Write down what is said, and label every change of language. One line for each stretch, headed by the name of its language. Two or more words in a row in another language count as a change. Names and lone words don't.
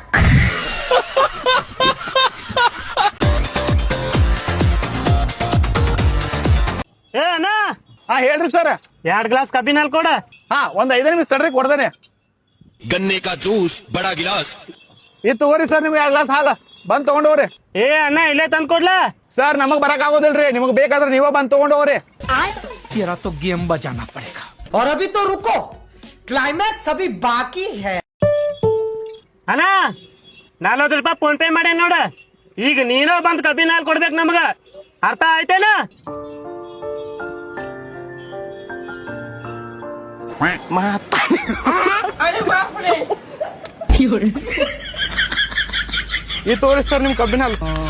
Kannada: ಅಣ್ಣ ಹೇಳ್ರಿ ಸರ್. 2 ಗ್ಲಾಸ್ ಕಬ್ಬಿನ ಹಾಲ್ ಕೊಡ. ಒಂದ್ 5 ನಿಮಿಷ ತಡ್ರಿ ಕೊಡ್ತೇನೆ.
Hindi: गन्ने का जूस बड़ा गिलास.
Kannada: ಇದು ತಗೋರಿ ಸರ್, ನಿಮ್ಗೆ 2 ಗ್ಲಾಸ್ ಹಾಲ ಬಂದ್ ತಗೊಂಡೋಗ್ರಿ. ಅಣ್ಣ ಇಲ್ಲೇ ತಂದ್ ಕೊಡ್ಲಾ? ಸರ್ ನಮಗ್ ಬರಕ್ ಆಗೋದಿಲ್ರಿ, ನಿಮಗ್ ಬೇಕಾದ್ರೆ ನೀವೇ ಬಂದ್ ತಗೊಂಡೋಗ್ರಿ.
Hindi: तेरा तो गेम बजाना पड़ेगा। और अभी तो रुको, क्लाइमैक्स अभी बाकी है।
Kannada: ಅಣ್ಣ 40 ರೂಪಾಯಿ ಫೋನ್ ಪೇ ಮಾಡ್ಯಾನ ನೋಡ. ಈಗ ನೀನೋ ಬಂದ್ ಕಬ್ಬಿನ ಹಾಲ್ ಕೊಡ್ಬೇಕು ನಮಗ. ಅರ್ಥ ಆಯ್ತೇನ? ಈ ತೋರಿಸ್ ಸರ್ ನಿಮ್ ಕಬ್ಬಿನ ಹಾಲು.